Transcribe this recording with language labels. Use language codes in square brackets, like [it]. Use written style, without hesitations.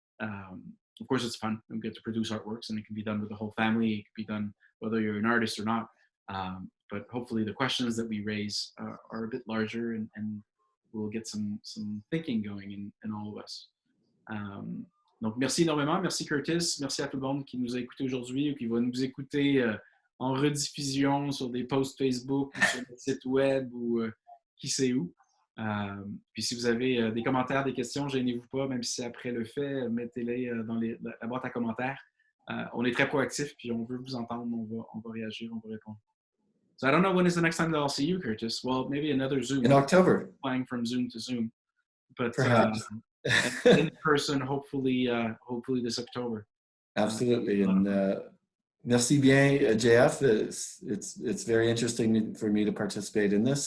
[en] Of course, it's fun. We get to produce artworks, and it can be done with the whole family. It can be done whether you're an artist or not. But hopefully the questions that we raise are a bit larger, and we'll get some thinking going in all of us. [fr] Donc, merci énormément. Merci Curtis. Merci à tout le monde qui nous a écoutés aujourd'hui ou qui va nous écouter en rediffusion sur des posts Facebook ou sur notre site web ou qui sait où. Puis si vous avez des commentaires, des questions, gênez-vous pas, même si c'est après le fait, mettez-les dans la boîte à commentaires. On est très proactifs, puis on veut vous entendre, on va réagir, on va répondre. [en] So I don't know when is the next time that I'll see you, Curtis. Well, maybe another Zoom. In October. Flying from Zoom to Zoom. But perhaps. In person, hopefully this October. Absolutely. And [fr] merci bien, [en] JF. It's very interesting for me to participate in this.